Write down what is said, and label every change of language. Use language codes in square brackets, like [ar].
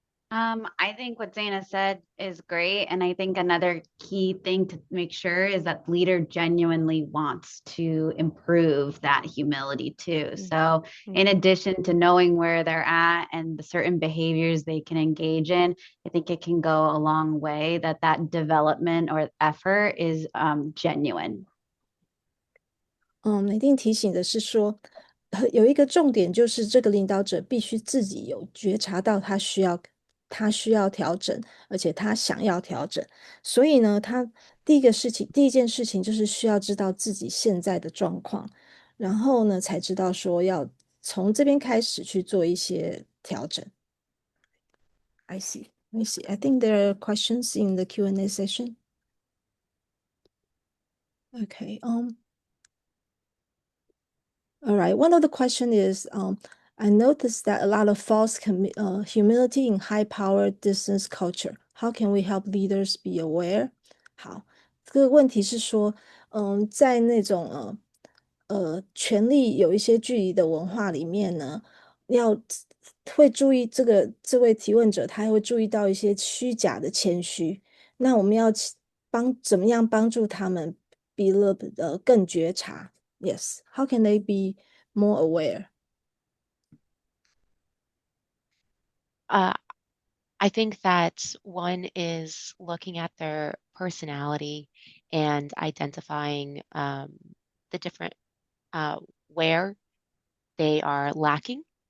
[en] I think what Zaina said is great. And I think another key thing to make sure is that leader genuinely wants to improve that humility too. So in addition to knowing where they're at and the certain behaviors they can engage in, I think it can go a long way that development or effort is genuine. [zh] 一定提醒的是说，有一个重点就是这个领导者必须自己有觉察到他需要调整，而且他想要调整。所以呢，他第一件事情就是需要知道自己现在的状况，然后呢，才知道说要从这边开始去做一些调整。 [en] I see. Let me see. I think there are questions in the Q&A session. Okay. All right. One of the question is, I noticed that a lot of false humility in high-power distance culture. How can we help leaders be aware? [zh] 好，这个问题是说，在那种权力有一些距离的文化里面呢，会注意这位提问者，他会注意到一些虚假的谦虚。那我们要怎么样帮助他们更觉察？ [en] Yes. How can they be more aware? I think that one is looking at their personality and identifying the different where they are lacking.